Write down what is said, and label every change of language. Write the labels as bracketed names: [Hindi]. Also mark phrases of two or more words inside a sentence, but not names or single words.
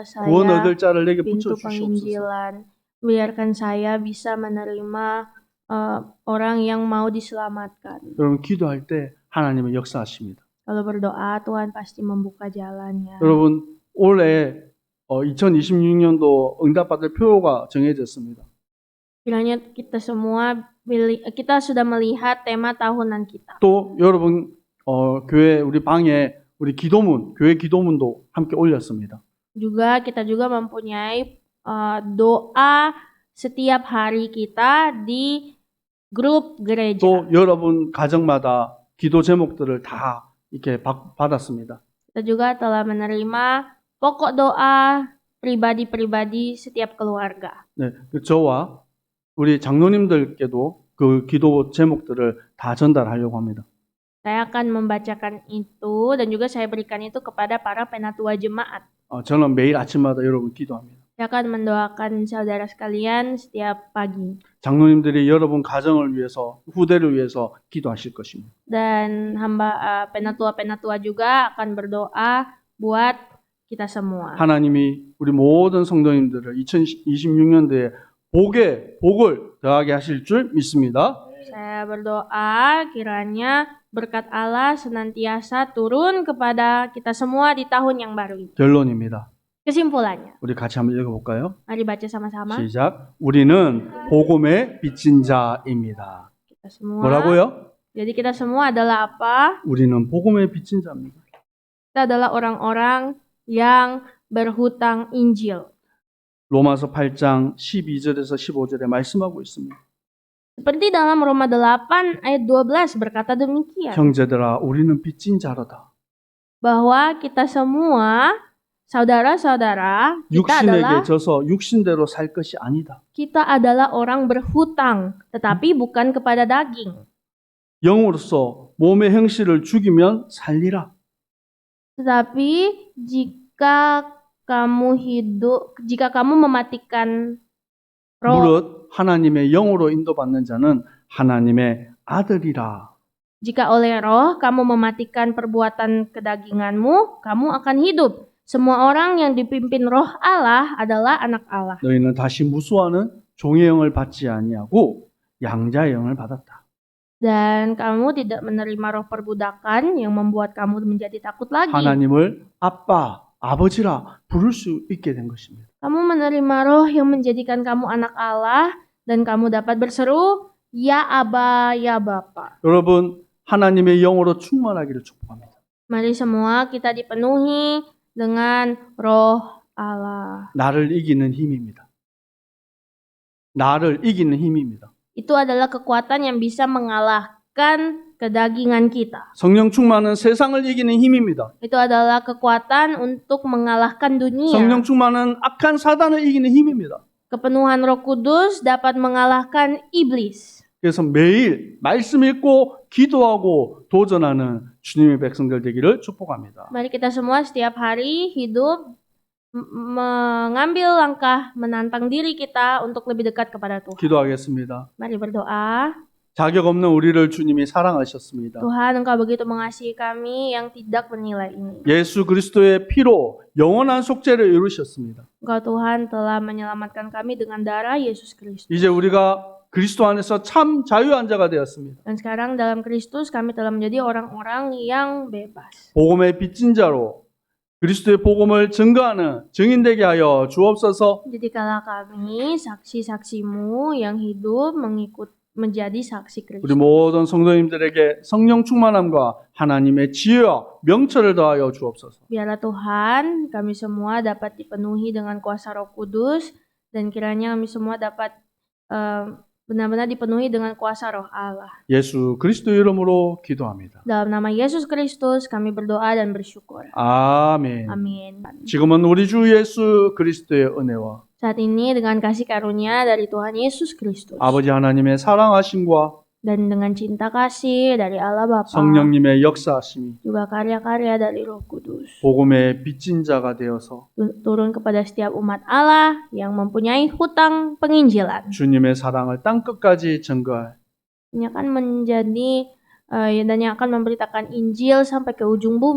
[Korean] 구원 [Indonesian] saya [Korean] 얻을 자를 내게 [Indonesian] pintu [Korean] 붙여 주시옵소서. [Indonesian] penginjilan. Biarkan saya bisa menerima orang yang mau diselamatkan. [Korean] 여러분 기도할 때 하나님은 역사하십니다. [Indonesian] Kalau berdoa, Tuhan pasti membuka jalannya. [Korean] 여러분 올해 2026년도 응답받을 표가 정해졌습니다. [Indonesian] Kiranya kita semua kita sudah melihat tema tahunan kita. [Korean] 또 여러분 교회 우리 방에 우리 기도문 교회 기도문도 함께 올렸습니다. [Indonesian] Kita juga mempunyai doa setiap hari kita di grup gereja. [Korean] 또 여러분 가정마다 기도 제목들을 다 이렇게 받았습니다. [Indonesian] Kita juga telah menerima pokok doa pribadi-pribadi setiap keluarga. [Korean] 네, 저와 우리 장로님들께도 그 기도 제목들을 다 전달하려고 합니다. [Indonesian] Saya akan membacakan itu dan juga saya berikan itu kepada para penatua jemaat. [Korean] 저는 매일 아침마다 여러분 기도합니다. [Indonesian] Saya akan mendoakan saudara sekalian setiap pagi. [Korean] 장로님들이 여러분 가정을 위해서 후대를 위해서 기도하실 것입니다. [Indonesian] Dan hamba penatua-penatua juga akan berdoa buat kita semua. [Korean] 하나님이 우리 모든 성도님들을 2026년도에 복을 더하게 하실 줄 믿습니다. [Indonesian] Saya berdoa kiranya berkat Allah senantiasa turun kepada kita semua di tahun yang baru ini. [Korean] 결론입니다. [Indonesian] Kesimpulannya, [Korean] 우리 같이 한번 읽어볼까요? [Indonesian] mari baca sama-sama. [Korean] 시작. 우리는 복음의 빚진 자입니다. [Indonesian] Kita semua. [Korean] 뭐라고요? [Indonesian] Jadi kita semua adalah apa? [Korean] 우리는 복음의 빚진 자입니다. [Indonesian] Kita adalah orang-orang yang berhutang Injil. [Korean] 로마서 8장 12절에서 15절에 말씀하고 있습니다. [Indonesian] Seperti dalam Roma 8 ayat 12 berkata demikian, [Korean] 형제들아 우리는 빚진 자로다. [Indonesian] bahwa kita semua, saudara-saudara, [Korean] 육신에게 져서 육신대로 살 것이 아니다. [Indonesian] kita adalah orang berhutang, tetapi bukan kepada daging. [Korean] 영으로서 몸의 형실을 죽이면 살리라. [Indonesian] Tetapi jika kamu mematikan roh, [Korean] 무릇 하나님의 영으로 인도받는 자는 하나님의 아들이라. [Indonesian] jika oleh roh kamu mematikan perbuatan kedaginganmu, kamu akan hidup. Semua orang yang dipimpin roh Allah adalah anak Allah. [Korean] 너희는 다시 무수하는 종의 영을 받지 아니하고 양자의 영을 받았다. [Indonesian] Dan kamu tidak menerima roh perbudakan yang membuat kamu menjadi takut lagi. [Korean] 하나님을 아빠, 아버지라 부를 수 있게 된 것입니다. [Indonesian] Kamu menerima roh yang menjadikan kamu anak Allah dan kamu dapat berseru, Ya Aba, Ya Bapa. [Korean] 여러분, 하나님의 영으로 충만하기를 축복합니다. [Indonesian] Mari semua kita dipenuhi dengan roh Allah. [Korean] 나를 이기는 힘입니다. 나를 이기는 힘입니다. [Indonesian] Itu adalah kekuatan yang bisa mengalahkan kedagingan kita. [Korean] 성령 충만은 세상을 이기는 힘입니다. [Indonesian] Itu adalah kekuatan untuk mengalahkan dunia. [Korean] 성령 충만은 악한 사단을 이기는 힘입니다. [Indonesian] Kepenuhan Roh Kudus dapat mengalahkan iblis. [Korean] 그래서 매일 말씀 읽고 기도하고 도전하는 주님의 백성들 되기를 축복합니다. [Indonesian] Mari kita semua setiap hari hidup mengambil langkah menantang diri kita untuk lebih dekat kepada Tuhan. [Korean] 기도하겠습니다. [Indonesian] Mari berdoa. [Korean] 자격 없는 우리를 주님이 사랑하셨습니다. [Indonesian] Tuhan, Engkau begitu mengasihi kami yang tidak bernilai ini. [Korean] 예수 그리스도의 피로 영원한 속죄를 이루셨습니다. [Indonesian] Engkau Tuhan telah menyelamatkan kami dengan darah Yesus Kristus. [Korean] 이제 우리가 그리스도 안에서 참 자유한 자가 되었습니다. [Indonesian] Dan sekarang dalam Kristus kami telah menjadi orang-orang yang bebas. [Korean] 복음의 빚진 자로 그리스도의 복음을 증거하는 증인 되게 하여 주옵소서. [Indonesian] Jadikanlah kami saksi-saksimu yang hidup menjadi saksi [Korean] 우리 [Indonesian] Kristus. [Korean] 모든 성도님들에게 성령 충만함과 하나님의 지혜와 명철을 더하여 주옵소서. [Indonesian] Biarlah Tuhan kami semua dapat dipenuhi dengan kuasa Roh Kudus dan kiranya kami semua dapat benar-benar dipenuhi dengan kuasa Roh Allah. [Korean] 예수 그리스도 이름으로 기도합니다. [Indonesian] Dalam nama Yesus Kristus kami berdoa dan bersyukur. [Korean] 아멘. [Indonesian] Amin. [Korean] 지금은 우리 주 예수 그리스도의 은혜와 [Indonesian] Saat ini dengan kasih karunia dari Tuhan Yesus Kristus [Korean] 아버지 하나님의 사랑하심과 [Indonesian] dan dengan cinta kasih dari Allah Bapa, [Korean] 성령님의 역사하심이 [Indonesian] juga karya-karya dari Roh Kudus [Korean] 복음의 빚진 자가 되어서 [Indonesian] turun kepada setiap umat Allah yang mempunyai hutang penginjilan. [Korean] 주님의 사랑을 땅끝까지 증거할 [Indonesian] Yang akan menjadi dan yang akan memberitakan Injil sampai ke ujung bumi.